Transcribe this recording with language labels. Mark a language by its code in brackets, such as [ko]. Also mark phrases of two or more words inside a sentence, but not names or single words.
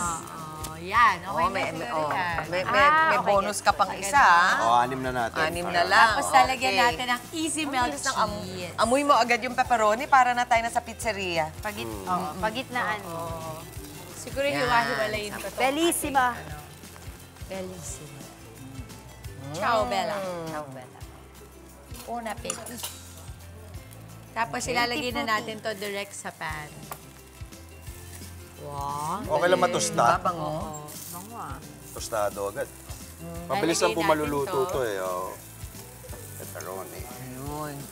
[tl] Yan. Okay Oo, na siguro yan. may Okay, bonus ka pang gets. isa. O, 6 na natin. 6 na lang. Tapos, lalagyan Okay. natin ng [en] easy melt [tl] Bilis ng cheese. amoy mo agad yung pepperoni para na tayo nasa pizzeria. Pagitnaan mo. Siguro hiwa-hiwalayin ko to. [it] Bellissima. Bellissima. Ciao, Bella. Ciao, Bella. [tl] Una peti. Tapos ilalagay na natin to direct sa pan. Wow. Okay lang matosta. Babango. Tostado agad. Mabilis lang po Lalagay natin maluluto to. to eh. Oh. Pepperoni. Ayun.